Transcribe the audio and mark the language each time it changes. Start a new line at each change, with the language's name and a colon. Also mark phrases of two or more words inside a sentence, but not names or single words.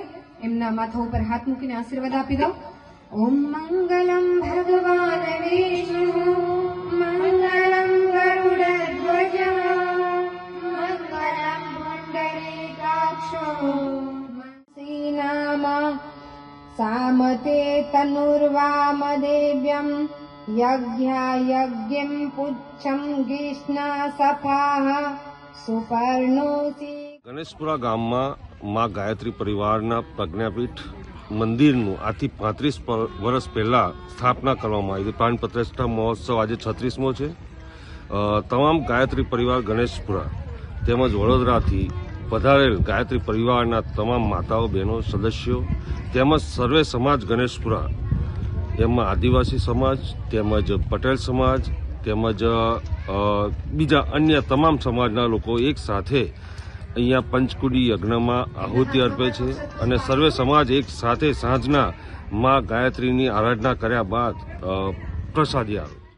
Gujarati: એમના માથા ઉપર હાથ મૂકીને આશીર્વાદ આપી દો।
Sanskrit: ઓમ મંગલમ ભગવાન વિષ્ણુ મંગલમ ગરુડધ્વજ મંગલમ પુંડરીકાક્ષો સીનામા सामते तनुर्वामदेव्यं यज्ञायज्ञं पुच्छं गीष्णा सफाः सुपर्णोसि।
Gujarati: ગણેશપુરા ગામમાં માં ગાયત્રી પરિવારના પ્રજ્ઞાપીઠ મંદિરનું આજથી 35 વર્ષ પહેલાં સ્થાપના કરવામાં આવી હતી। પ્રાણ પ્રતિષ્ઠા મહોત્સવ આજે 36મો છે। તમામ ગાયત્રી પરિવાર ગણેશપુરા તેમજ વડોદરાથી પધારેલ ગાયત્રી પરિવારના તમામ માતાઓ, બહેનો, સદસ્યો તેમજ સર્વે સમાજ ગણેશપુરા, એમાં આદિવાસી સમાજ તેમજ પટેલ સમાજ તેમજ બીજા અન્ય તમામ સમાજના લોકો એક સાથે અહીંયા પંચકુડી યજ્ઞમાં આહુતિ અર્પે છે અને સર્વે સમાજ એક સાથે સાંજના માં ગાયત્રીની આરાધના કર્યા બાદ પ્રસાદી આવે।